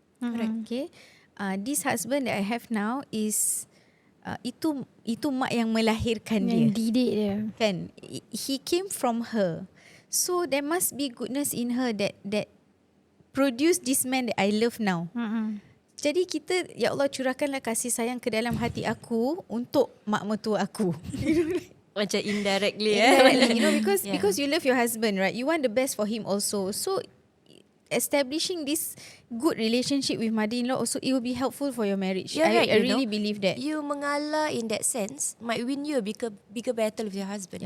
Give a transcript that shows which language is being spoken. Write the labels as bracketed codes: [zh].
[en] Correct. Okay. This husband that I have now is [ms] itu mak yang melahirkan dia. Yang didik dia. [en] Kan? He came from her. So there must be goodness in her that produce this man that I love now. [ms] Jadi kita, ya Allah, curahkanlah kasih sayang ke dalam hati aku untuk mak mertua aku. Macam indirectly, [en] You know, because you love your husband, right? You want the best for him also. So establishing this good relationship with mother-in-law also, it will be helpful for your marriage. I really believe that. You mengalah in that sense might win you a bigger battle with your husband.